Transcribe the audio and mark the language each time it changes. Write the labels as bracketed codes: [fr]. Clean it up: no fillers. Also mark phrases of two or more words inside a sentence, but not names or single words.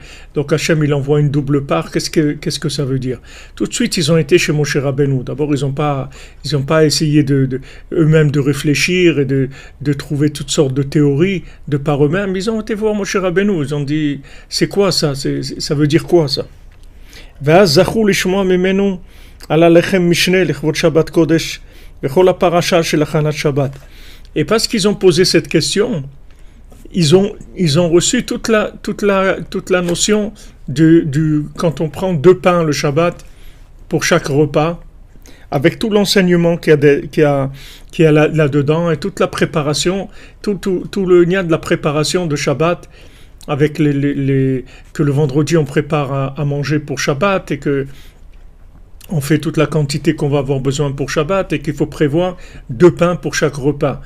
[fr] Donc Hachem il envoie une double part. Qu'est-ce que ça veut dire? Tout de suite ils ont été chez Moshe Rabbeinu. D'abord ils ont pas essayé eux-mêmes de réfléchir et de trouver toutes sortes de théories de par eux-mêmes. Ils ont été voir Moshe Rabbeinu. Ils ont dit, c'est quoi ça? Ça veut dire quoi ça? [he] ואז זכו לשמוע ממנו על הלחם משנה לכבוד שבת קודש וכל הפרשה של הכנת שבת. [fr] Et parce qu'ils ont posé cette question, ils ont reçu toute la notion quand on prend 2 pains le Shabbat pour chaque repas, avec tout l'enseignement qu'il y a là-dedans et toute la préparation, tout le lien de la préparation de Shabbat, avec que le vendredi on prépare à manger pour Shabbat et que on fait toute la quantité qu'on va avoir besoin pour Shabbat et qu'il faut prévoir 2 pains pour chaque repas.